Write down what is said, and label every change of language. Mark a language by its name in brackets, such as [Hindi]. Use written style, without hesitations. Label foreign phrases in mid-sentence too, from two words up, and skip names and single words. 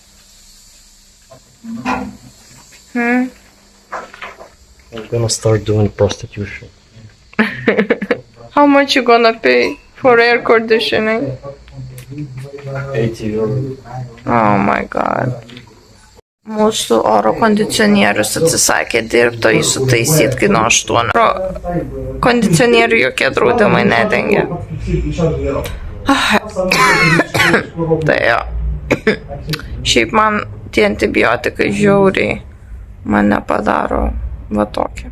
[English] I'm gonna start doing prostitution. How much you gonna pay for air conditioning? 80 euro. Oh my god. [Lithuanian] Mūsų oro kondicionierius atsisakė dirbti, o jį sutaisyti kaino 8. Kondicionierių jokie draudimai nedengia. Tai jo. Šiaip man tie antibiotikai žiauriai mane padaro va tokį.